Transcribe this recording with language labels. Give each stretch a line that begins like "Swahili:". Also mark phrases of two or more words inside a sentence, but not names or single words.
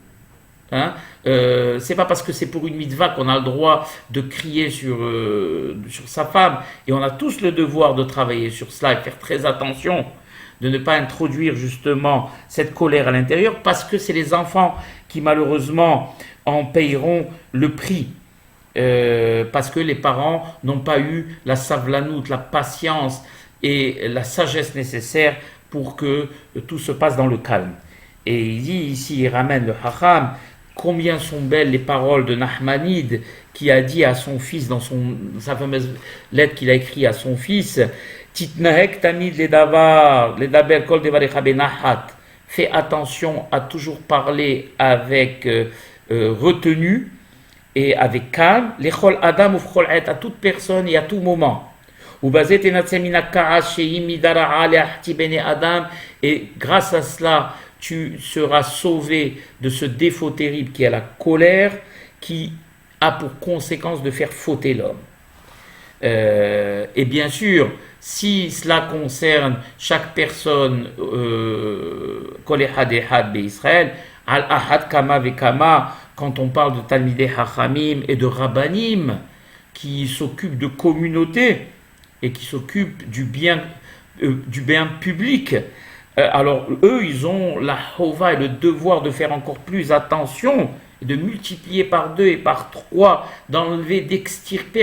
French: c'est pas parce que c'est pour une mitzvah qu'on a le droit de crier sur sa femme, et on a tous le devoir de travailler sur cela et faire très attention de ne pas introduire justement cette colère à l'intérieur, parce que c'est les enfants qui malheureusement en payeront le prix, parce que les parents n'ont pas eu la savlanout, la patience et la sagesse nécessaire pour que tout se passe dans le calme. Et il dit ici, il ramène le Hacham, combien sont belles les paroles de Nachmanide, qui a dit à son fils, dans sa fameuse lettre qu'il a écrite à son fils,
Hebrew: תתנהג תמיד לדבר כל דבריך בנחת.
French: fais attention à toujours parler avec retenue et avec calme,
Hebrew: לכל אדם ובכל
French: et à toute personne et à tout moment. Et grâce à cela, tu seras sauvé de ce défaut terrible qui est la colère, qui a pour conséquence de faire fauter l'homme. Et bien sûr, si cela concerne chaque personne,
Hebrew: כל אחד ואחד בישראל, על אחת כמה וכמה,
French: quand on parle de
Hebrew: תלמידי חכמים
French: et de Rabbanim, qui s'occupent de communautés et qui s'occupent du bien public, alors eux, ils ont la chova et le devoir de faire encore plus attention, de multiplier par 2 et par 3, d'enlever, d'extirper à